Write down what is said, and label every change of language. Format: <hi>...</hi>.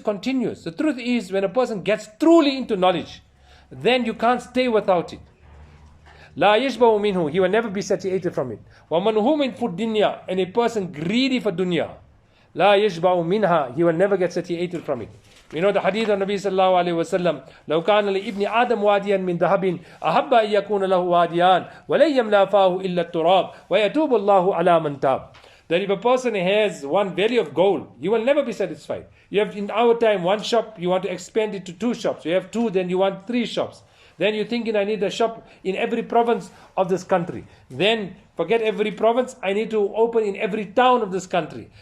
<en>The truth is, when a person gets truly into knowledge, then you can't stay without it.</en> <ar>La yashba'u minhu,</ar> <en>he will never be satiated from it.</en> <ar>Wa manhumin fi dunya,</ar> <en>and a person greedy for dunya,</en> <ar>la yashba'u minha,</ar> <en>he will never get satiated from it. We know the hadith of Nabi sallallahu alayhi wa sallam,</en> <ar>لو كان لابن آدم واديا من ذهب أحب أن يكون له واديان ولن يملأ فاه إلا التراب ويتوب الله على من تاب.</ar> <en>That if a person has one valley of gold, he will never be satisfied. You have in our time 1 shop, you want to expand it to 2 shops. You have 2, then you want 3 shops. Then you're thinking, I need a shop in every province of this country. Then forget every province, I need to open in every town of this country.</en>